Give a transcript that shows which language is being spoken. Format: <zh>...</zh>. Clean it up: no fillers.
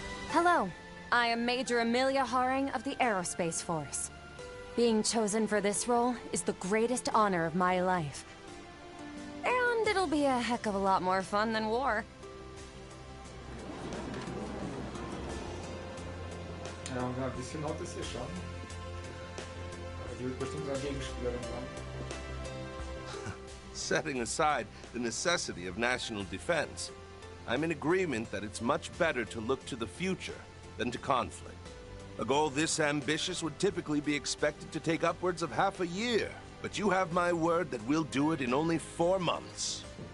<en>Hello, I am Major Emilia Haring of the Aerospace Force. Being chosen for this role is the greatest honor of my life. And it'll be a heck of a lot more fun than war.</en> <de>Ja, und ein bisschen laut ist hier schon. Aber die wird bestimmt eine Gegenspielerin sein.</de> <en>Setting aside the necessity of national defense, I'm in agreement that it's much better to look to the future than to conflict. A goal this ambitious would typically be expected to take upwards of half a year. But you have my word that we'll do it in only 4 months.</en>